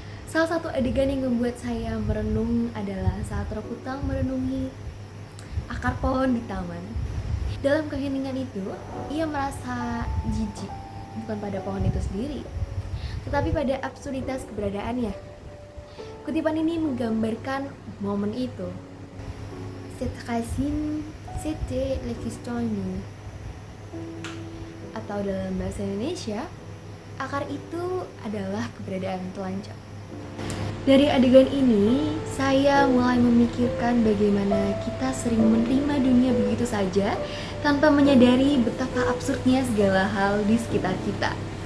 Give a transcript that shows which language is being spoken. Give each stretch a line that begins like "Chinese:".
Indonesian: Salah satu adegan yang membuat saya merenung adalah saat Roquetan merenungi akar pohon di taman. Dalam keheningan itu, ia merasa jijik, bukan pada pohon itu sendiri, tetapi pada absurditas keberadaannya. Kutipan ini menggambarkan momen itu.
French: Cette racine, c'était l'existence.
Indonesian: Atau dalam bahasa Indonesia, akar itu adalah keberadaan telanjang. Dari adegan ini, saya mulai memikirkan bagaimana kita sering menerima dunia begitu saja tanpa menyadari betapa absurdnya segala hal di sekitar kita.